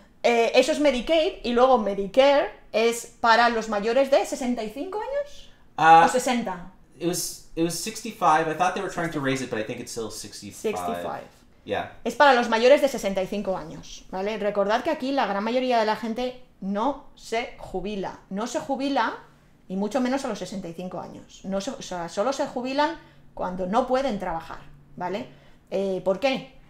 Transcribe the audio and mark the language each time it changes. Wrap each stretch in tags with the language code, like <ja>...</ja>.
<es>Eso es Medicaid y luego Medicare es para los mayores de 65 años o 60.</es> <en>It was 65. I thought they were trying to raise it, but I think it's still 65. 65. Yeah.</en> <es>Es para los mayores de 65 años, ¿vale? Recordad que aquí la gran mayoría de la gente no se jubila. No se jubila y mucho menos a los 65 años. O sea, solo se jubilan cuando no pueden trabajar, ¿vale? ¿Por qué?</es>